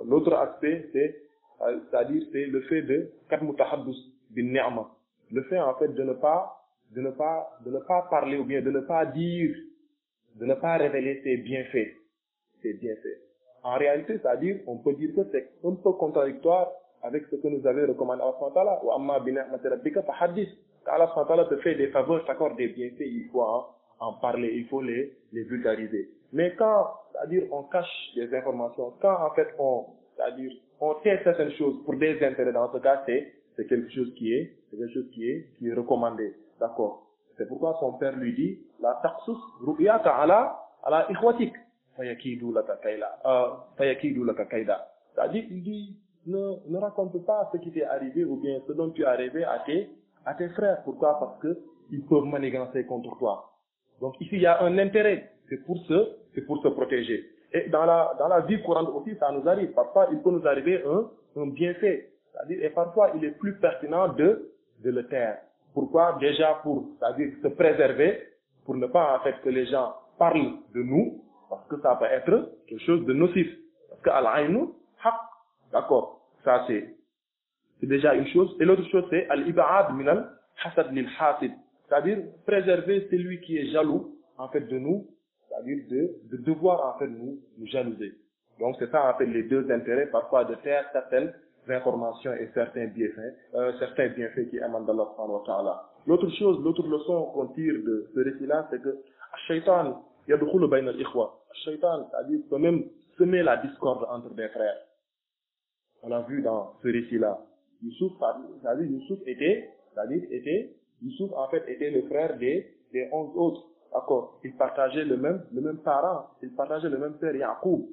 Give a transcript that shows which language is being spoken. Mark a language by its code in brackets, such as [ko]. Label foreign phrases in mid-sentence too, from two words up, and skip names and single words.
[fr] L'autre aspect, c'est-à-dire c'est le fait de [ar] كتم تحدث بالنعمة. [fr] Le fait, en fait, de ne pas parler, ou bien de ne pas dire, de ne pas révéler ses bienfaits. En réalité, c'est-à-dire, on peut dire que c'est un peu contradictoire avec ce que nous avait recommandé Allah [ar] سبحانه وتعالى. وأما بنعمة ربك فحدث. [fr] Quand Allah [ar] سبحانه وتعالى [fr] te fait des faveurs, t'accorde des bienfaits, il faut en parler, il faut les vulgariser. Mais quand, c'est-à-dire, on cache des informations, quand en fait c'est-à-dire, on tait certaines choses pour des intérêts, dans ce cas, c'est quelque chose qui est recommandé. D'accord. C'est pourquoi son père lui dit, [ar] لا تقصص رؤياك على إخوتك. فيكيدوا لك كيدا. [fr] C'est-à-dire, il dit, ne raconte pas ce qui t'est arrivé ou bien ce dont tu es arrivé à tes frères. Pourquoi? Parce que ils peuvent manigancer contre toi. Donc ici, il y a un intérêt. C'est pour se protéger. Et dans la vie courante aussi, ça nous arrive. Parfois, il peut nous arriver un bienfait. C'est-à-dire, et parfois, il est plus pertinent de le taire. Pourquoi? Déjà c'est-à-dire se préserver, pour ne pas, en fait, que les gens parlent de nous, parce que ça peut être quelque chose de nocif. Parce que [ar] العين حق. [fr] D'accord. Ça, c'est déjà une chose. Et l'autre chose, c'est [ar] الإبعاد من الحسد للحاسد. [fr] C'est-à-dire, préserver celui qui est jaloux, en fait, de nous, c'est-à-dire de devoir, en fait, nous jalouser. Donc, c'est ça, en fait, les deux intérêts, parfois de taire certaines informations et certains bienfaits qui émanent d'Allah [ar] سبحانه وتعالى. [fr] L'autre leçon qu'on tire de ce récit-là, c'est que [ar] شيطان يدخل بين الإخوة. [fr] Shaitan, c'est-à-dire, peut même semer la discorde entre des frères. On l'a vu dans ce récit-là. Youssouf, c'est-à-dire, Youssouf, en fait, était le frère des 11 autres. D'accord. Ils partageaient le même parent. Ils partageaient le même père, Yaqub.